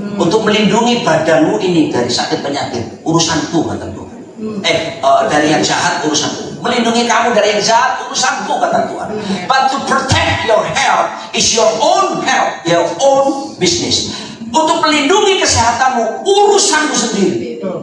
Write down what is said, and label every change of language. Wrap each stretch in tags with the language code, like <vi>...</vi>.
<id>Untuk melindungi badanmu ini dari sakit penyakit, urusanku, kata Tuhan. Dari yang jahat, urusanku. Melindungi kamu dari yang jahat, urusanku, kata Tuhan.</id> <en>But to protect your health is your own health, your own business.</en> <id>Untuk melindungi kesehatanmu, urusanku sendiri.</id>